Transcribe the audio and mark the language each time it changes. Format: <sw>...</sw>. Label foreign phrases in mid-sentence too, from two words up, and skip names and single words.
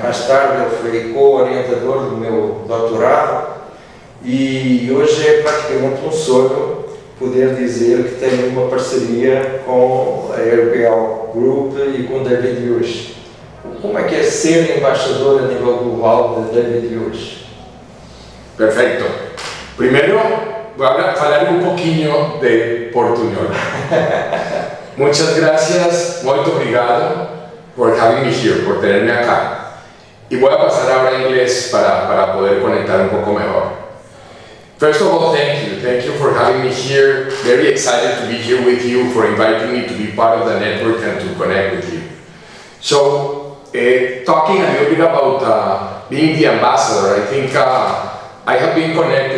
<pt>Mais tarde ele foi co-orientador do meu doutorado e hoje é praticamente um sonho poder dizer que tenho uma parceria com a RBL Group e com Dave Ulrich. Como é que é ser embaixador a nível global de Dave Ulrich?</pt> <es>Perfecto. Primero voy a hablar un poquinho de portuñol. Muchas gracias,</es> <pt>muito obrigado por</pt> <en>having me here,</en> <es>por tenerme acá. Y voy a pasar ahora a inglés para poder conectar un poco mejor.</es> <en>First of all, thank you for having me here. Very excited to be here with you, for inviting me to be part of the network and to connect with you. So, talking a little bit about being the ambassador, I think I have been connected.</en>